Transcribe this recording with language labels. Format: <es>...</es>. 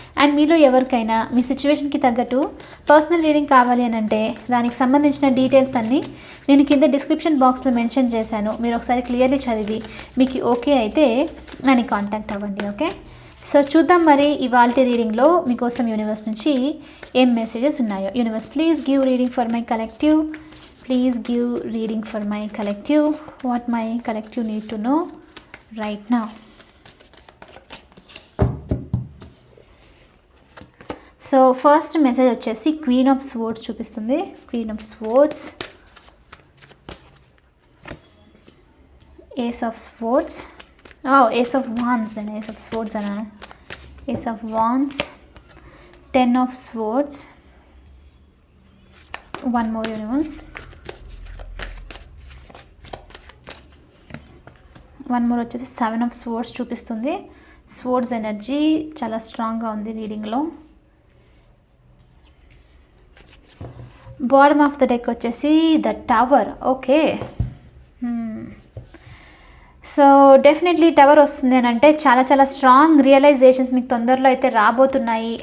<te>And మీలో ఎవరికైనా మీ సిచ్యువేషన్కి తగ్గట్టు పర్సనల్ రీడింగ్ కావాలి అని అంటే దానికి సంబంధించిన డీటెయిల్స్ అన్నీ నేను కింద డిస్క్రిప్షన్ బాక్స్లో మెన్షన్ చేశాను. మీరు ఒకసారి క్లియర్లీ చదివి మీకు ఓకే అయితే నన్ను కాంటాక్ట్ అవ్వండి. ఓకే, సో చూద్దాం మరి ఇవాల్టి రీడింగ్లో మీకోసం యూనివర్స్ నుంచి ఏం మెసేజెస్ ఉన్నాయో.</te> <en>Universe please give reading for my collective. Please give reading for my collective. What my collective need to know right now. So first message</en> <te>వచ్చేసి</te> <en>Queen of Swords</en> <te>చూపిస్తుంది.</te> <en>Queen of Swords, Ace of Swords, Ace of Wands and Ace of Swords</en> <te>అన్నాను.</te> <en>Ace of Wands, Ten of Swords, one more universe. One more</en> <te>వచ్చేసి seven of swords చూపిస్తుంది. Swords energy చాలా స్ట్రాంగ్గా ఉంది రీడింగ్లో.</te> <en>bottom of the deck</en> <te>వచ్చేసి the tower. Okay, so definitely tower వస్తుంది అని అంటే చాలా చాలా స్ట్రాంగ్ రియలైజేషన్స్ మీకు తొందరలో అయితే రాబోతున్నాయి.</te>